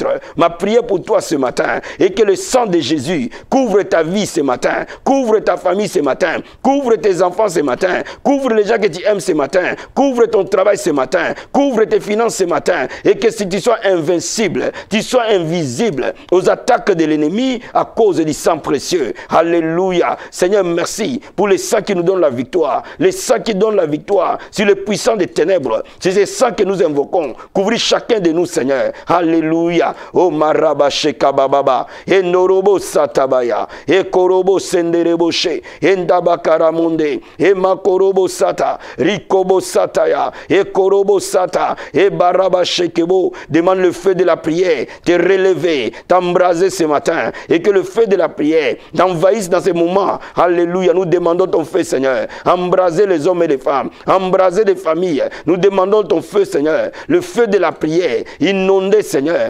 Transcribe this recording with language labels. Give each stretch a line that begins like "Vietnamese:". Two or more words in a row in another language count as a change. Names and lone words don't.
French: Ma prière pour toi ce matin est que le sang de Jésus couvre ta vie ce matin, couvre ta famille ce matin, couvre tes enfants ce matin, couvre les gens que tu aimes ce matin, couvre ton travail ce matin, couvre tes finances ce matin, et que si tu sois invincible, tu sois invisible aux attaques de l'ennemi à cause du sang précieux. Alléluia. Seigneur, merci pour le sang qui nous donne la victoire, le sang qui donne la victoire sur les puissants des ténèbres. C'est ce sang que nous invoquons. Couvrir chacun de nous, Seigneur. Alléluia. Oh maraba shekababa, et norobo satabaya, et korobo sendereboshe, et ndabakaramunde, et makorobo sata, rikobo sataya, et korobo sata, et baraba shekebo. Demande le feu de la prière, te relever, t'embraser ce matin, et que le feu de la prière t'envahisse dans ces moments. Alléluia. Nous demandons ton feu, Seigneur. Embraser les hommes et les femmes, embraser les familles. Nous demandons ton feu, Seigneur. Le feu de la prière, inonder, Seigneur.